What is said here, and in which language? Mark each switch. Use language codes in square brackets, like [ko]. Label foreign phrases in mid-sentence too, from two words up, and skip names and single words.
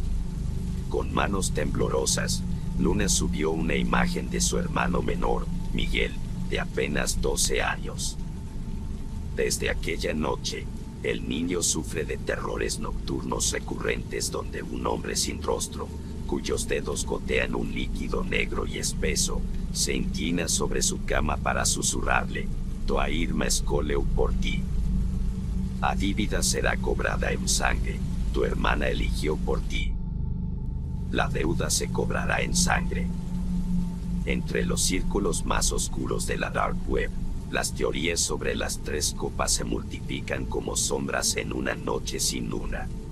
[es] Con manos temblorosas, Luna subió una imagen de su hermano menor, Miguel, de apenas 12 años. Desde aquella noche, el niño sufre de terrores nocturnos recurrentes donde un hombre sin rostro, cuyos dedos gotean un líquido negro y espeso, se inclina sobre su cama para susurrarle: [pt] "Tua irmã escolheu por ti. A dívida será cobrada [es] en sangre, tu hermana eligió por ti. La deuda se cobrará en sangre". Entre los círculos más oscuros de la Dark Web, las teorías sobre las 3 copas se multiplican como sombras en una noche sin luna.